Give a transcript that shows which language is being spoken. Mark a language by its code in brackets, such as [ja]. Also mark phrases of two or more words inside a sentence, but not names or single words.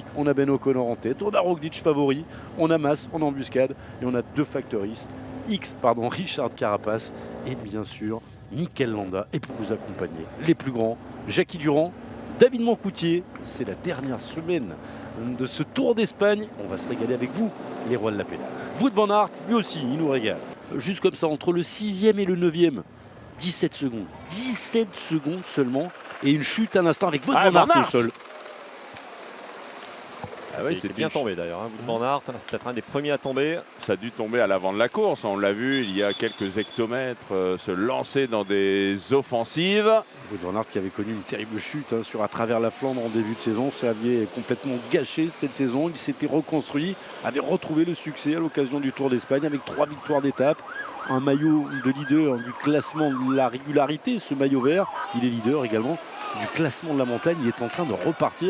[fr] On a Ben O'Connor en tête, on a Roglic favori, on a Mas en embuscade et on a 2 Factoris. Richard Carapace et bien sûr Mikel Landa. Et pour vous accompagner, les plus grands, Jackie Durand, David Moncoutier. C'est la dernière semaine de ce Tour d'Espagne. On va se régaler avec vous, les Rois de la Pédale. Wout van Aert, lui aussi, il nous régale. Juste comme ça, entre le 6e et le 9e, 17 secondes. 17 secondes seulement. Et une chute à l'instant avec Wout van Aert au sol. Ah oui, c'est bien tombé d'ailleurs. Wout van Aert, c'est peut-être un des premiers à tomber. Ça a dû tomber à l'avant de la course. On l'a vu il y a quelques hectomètres se lancer dans des offensives. Wout van Aert qui avait connu une terrible chute sur à travers la Flandre en début de saison. Ça avait complètement gâché cette saison. Il s'était reconstruit, avait retrouvé le succès à l'occasion du Tour d'Espagne avec 3 victoires d'étape. Un maillot de leader du classement de la régularité, ce maillot vert. Il est leader également du classement de la montagne. Il est en train de repartir.